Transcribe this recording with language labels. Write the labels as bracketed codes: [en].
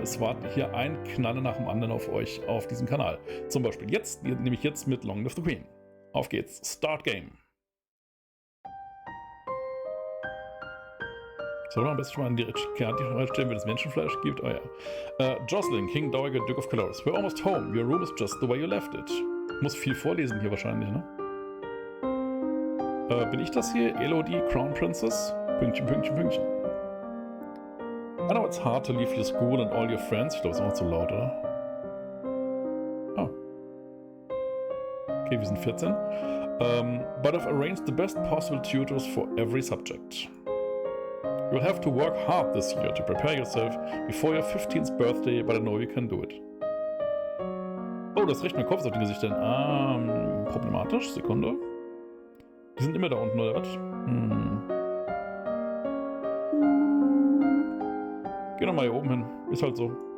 [de] Es wartet hier ein Knaller nach dem anderen auf euch auf diesem Kanal. Zum Beispiel jetzt, nämlich jetzt mit Long Live the Queen. Auf geht's, Start Game. Soll man am besten schon mal an die Karte stellen, wenn es Menschenfleisch gibt? Oh ja. Jocelyn, King Dowager, Duke of Colores. [en] We're almost home. Your room is just the way you left it. [de] Ich muss viel vorlesen hier wahrscheinlich, ne? Bin ich das hier? Elodie, Crown Princess? Pünktchen, Pünktchen, Pünktchen. [en] I know it's hard to leave your school and all your friends. [de] Ich glaube, es ist auch zu laut, oder? Ah. Okay, wir sind 14. [en] But I've arranged the best possible tutors for every subject. You'll have to work hard this year to prepare yourself before your 15th birthday, but I know you can do it. [de] Oh, das recht mit Kopf auf den Gesichtern. Problematisch. Sekunde. Die sind immer da unten, oder was? Geh doch mal hier oben hin. Ist halt so.